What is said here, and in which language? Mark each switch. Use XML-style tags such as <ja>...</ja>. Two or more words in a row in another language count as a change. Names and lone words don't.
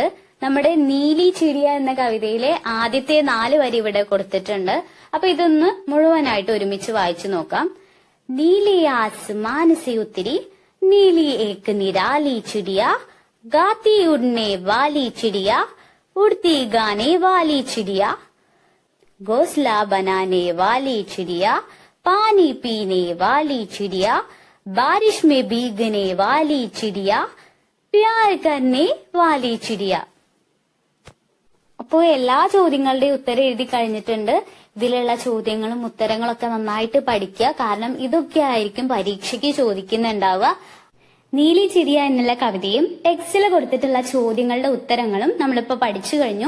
<ml>നമ്മുടെ നീലി ചിടിയ എന്ന കവിതയിലെ ആദ്യത്തെ 4 വരി ഇവിടെ കൊടുത്തിട്ടുണ്ട്. അപ്പൊ ഇതൊന്ന് മുഴുവനായിട്ട് ഒരുമിച്ച് വായിച്ചു നോക്കാം.</ml> <hi>नीली आसमान से उतरी, नीली एक निराली चिड़िया, गाती उड़ने वाली चिड़िया, उड़ती गाने वाली चिड़िया, घोंसला बनाने वाली चिड़िया, पानी पीने वाली चिड़िया, बारिश में भीगने वाली चिड़िया, प्यार करने वाली चिड़िया.</hi> <ml>അപ്പോൾ എല്ലാ ചോദ്യങ്ങളുടെയും ഉത്തരം എഴുതി കഴിഞ്ഞിട്ടുണ്ട്. ഇതിലുള്ള ചോദ്യങ്ങളും ഉത്തരങ്ങളൊക്കെ നന്നായിട്ട് പഠിക്കുക. കാരണം ഇതൊക്കെ ആയിരിക്കും പരീക്ഷയ്ക്ക് ചോദിക്കുന്നുണ്ടാവുക. നീലി ചിടിയ എന്നുള്ള കവിതയും ടെക്സ്റ്റിൽ കൊടുത്തിട്ടുള്ള ചോദ്യങ്ങളുടെ ഉത്തരങ്ങളും നമ്മളിപ്പോ പഠിച്ചു കഴിഞ്ഞു.</ml>